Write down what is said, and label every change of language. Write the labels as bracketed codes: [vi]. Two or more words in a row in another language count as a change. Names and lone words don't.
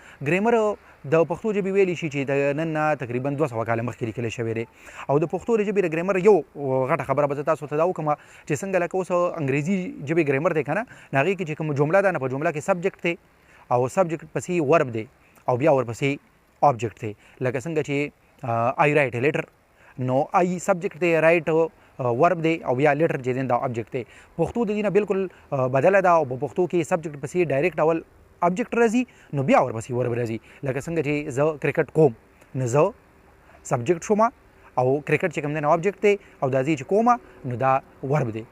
[ps] ګریمر د پښتو ژبې ویلی شي چې د نن نه تقریبا 200 کاله مخکې لیکلی شوی دی او د پښتو ژبې د ګریمر یو غټه خبره به زه تاسو ته دا وکړم چې څنګه لکه اوس انګریزي ژبې ګریمر دی که نه نو هغې کې چې کوم جمله ده نه په جمله کې سبجیکټ دی او سبجیکټ پسې ورب دی او بیا ورپسې object دی. لکه څنګه چې [en] I write a letter [ps] نو [en] I subject [ps] دی [en] write verb [ps] دی او بیا لیټر چې دی دا object دی. پښتو د دې نه بالکل بدله ده او په پښتو کې سبجیکټ پسې ډایرکټ اول object راځي نو بیا ورپسې ورب راځي. لکه څنګه چې زه کرکټ کوم نو زه سبجیکټ شوم او کرکټ چې کوم دی نه object دی او دا چې کومه نو دا ورب دی.